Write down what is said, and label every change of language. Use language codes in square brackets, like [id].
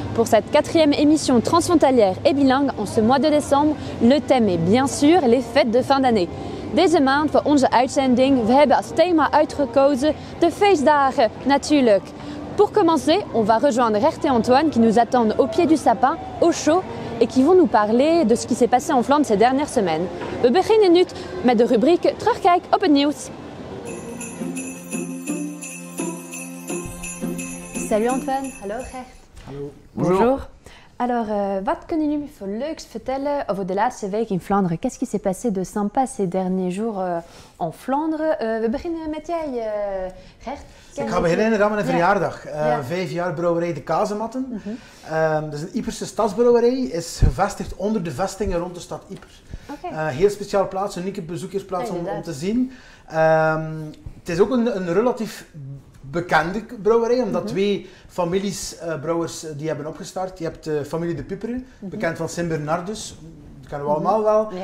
[fr] Pour cette 4e émission transfrontalière et bilingue en ce mois de décembre, le thème est bien sûr les fêtes de fin d'année. [nl] Deze maand voor onze uitzending, we hebben als thema uitgekozen de feestdagen natuurlijk. [fr] Pour commencer, on va rejoindre Gert et Antoine qui nous attendent au pied du sapin, au chaud, et qui vont nous parler de ce qui s'est passé en Flandre ces dernières semaines. [nl] We beginnen nu met de rubriek Terugkijk op het nieuws. [fr] Salut Antoine, hallo Gert. [nl] Hallo. [fr] Bonjour. [nl] Alors, wat kunnen jullie voor leuks vertellen over de laatste week in Vlaanderen? [fr] Qu'est-ce qui s'est passé de sympa ces derniers jours en Flandre? [nl] We beginnen met jij, Gert. Ik ga beginnen inderdaad met een verjaardag. 5 jaar brouwerij De Kazematten. Dat is een Yperse stadsbrouwerij, is gevestigd onder de vestingen rond de stad Yper. Heel speciale plaats, een unieke bezoekersplaats om te zien. Het is ook een relatief bekende brouwerij, omdat twee families brouwers die hebben opgestart. Je hebt de familie De Puperen, bekend van Sint-Bernardus, dat kennen we allemaal wel.